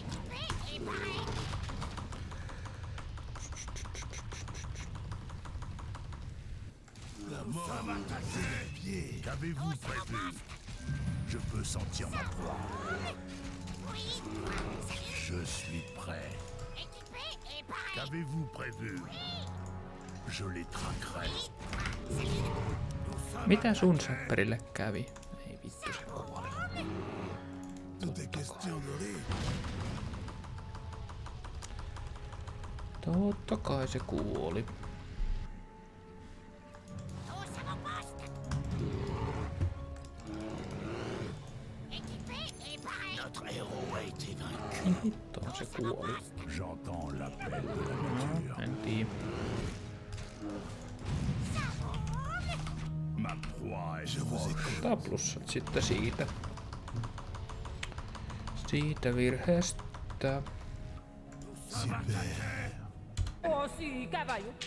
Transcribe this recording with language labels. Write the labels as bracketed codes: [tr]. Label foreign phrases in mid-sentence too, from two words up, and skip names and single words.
[fr] La mort, c'est les pieds. Qu'avez-vous prévu? Je peux sentir ma proie. Je suis prêt. Qu'avez-vous prévu? Je les traquerai. [fi] Mitä sun sapperille kävi? Ei vittu se kuoli. [fr] Tout est question de rythme. [fi] Totta kai se kuoli. [fr] Notre héros a été vaincu. [fi] Niin hittoon se kuoli. [fr] J'entends l'appel de la nature. [fi] En tiedä. [fr] Ma proie est proche. [fi] Taplussat sitten siitä. Siitä virheestä. Tosi ikävä juttu.